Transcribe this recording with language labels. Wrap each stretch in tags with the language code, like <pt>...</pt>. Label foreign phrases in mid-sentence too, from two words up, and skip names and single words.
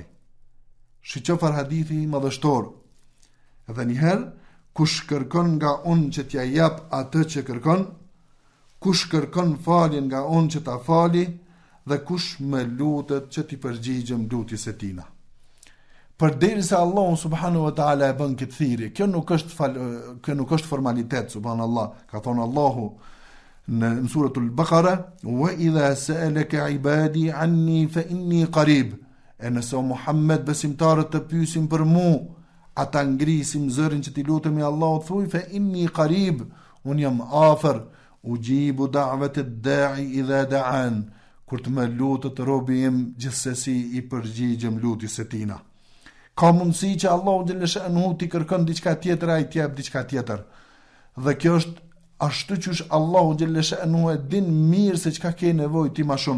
<sq>Shiqofar hadithi madhështor. Edhe njëherë, kush kërkon nga unë që t'ja jap atë që kërkon, kush kërkon faljen nga unë që ta fali, dhe kush më lutet që t'i përgjigjem lutjes së tina. Përderisa Allahu</sq> <ar>سبحانه وتعالى</ar> <sq>e bën këtë thirrje, kjo nuk është formalitet, subhanallah. Ka thonë Allahu në suratul Baqara:</sq> <ar>"وإذا سألك عبادي عني فإني قريب."</ar> <sq>E nëse o Muhammed besimtarët të pyesin për mua, ata ngrisim zërin që t'i lutemi Allahut, thuaj:</sq> <ar>"فإني قريب",</ar> <sq>unë jam afër,</sq> <ar>أجيب دعوة الداع إذا دعان,</ar> <sq>kur të më lutet robi im, gjithsesi i përgjigjem lutjes së tina. Ka mundësi që Allahu</sq> <ar>جل شأنه</ar> <sq>t'i kërkon diçka tjetër, ai t'i jap diçka tjetër. Dhe kjo është ashtu që Allahu</sq> <ar>جل شأنه</ar> <sq>e din mirë se çka ke nevojë ti më shumë.</sq>